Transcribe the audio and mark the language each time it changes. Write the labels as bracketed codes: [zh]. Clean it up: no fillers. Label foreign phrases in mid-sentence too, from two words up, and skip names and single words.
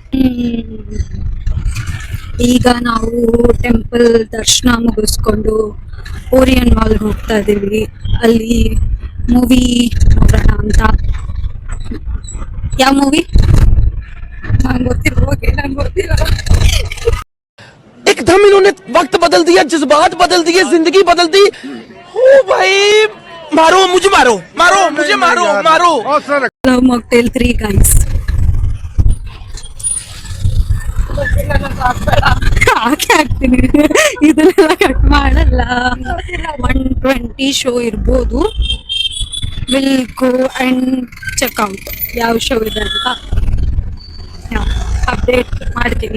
[kn] ಈಗ ನಾವು ಟೆಂಪಲ್ ದರ್ಶನ ಮುಗಿಸ್ಕೊಂಡು ಓರಿಯನ್ ಮಾಲ್ ಹೋಗ್ತಾ ಇದೀವಿ. ಅಲ್ಲಿ ಮೂವಿ ನೋಡೋಣ ಅಂತ. ಯಾವ ಮೂವಿ ನಂಗೆ ಗೊತ್ತಿಲ್ಲ, ಹೋಗಿ ನಂಗೆ ಗೊತ್ತಿಲ್ಲ. [hi] एकदम इन्होंने वक्त बदल दिया, जज्बात बदल दिए, जिंदगी बदल दी। ओ भाई, मारो मुझे, मारो मारो मुझे, मारो मारो। [kn] ಲವ್ ಮಾಕ್ಟೇಲ್ 3 ಗೈಸ್. ಹಾಕಿ ಹಾಕ್ತೀನಿ, ಇದನ್ನೆಲ್ಲ ಕಟ್ ಮಾಡಲ್ಲ. 120 ಶೋ ಇರ್ಬೋದು. [en] will go and checkout [kn] ಯಾವ ಶೋ ಇದೆ ಅಂತ ಅಪ್ಡೇಟ್ ಮಾಡ್ತೀನಿ.